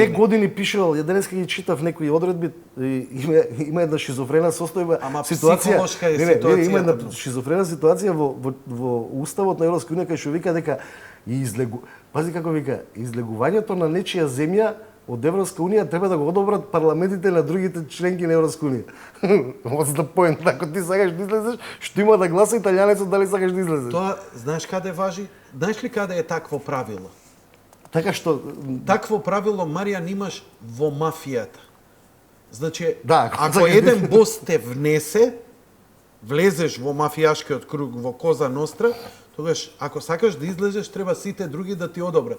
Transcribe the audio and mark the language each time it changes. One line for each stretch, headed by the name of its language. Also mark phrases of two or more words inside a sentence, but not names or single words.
Macedonian: 2 години пишувал, ја денеска ги читав некои одредби, има една шизофрена состојба, Ама ситуација. психолошка е Има една ситуацијата. шизофрена ситуација во уставот на Европска унија кај што вика дека пази како вика, излегувањето на нечија земја од Европска унија треба да го одобрат парламентите на другите членки на Европска унија.
English: What's the point?
Macedonian: Ако ти сакаш да излезеш, што има да гласа италијанецот дали сакаш да излезеш? Тоа, знаеш каде важи? Знаеш ли каде е такво правило? Така што Такво правило, Маријан, имаш во мафијата. Значи, Да, ако еден бос те внесе, влезеш во мафијашкиот круг, во Коза Ностра, тогаш, ако сакаш да излезеш, треба сите други да ти одобрат.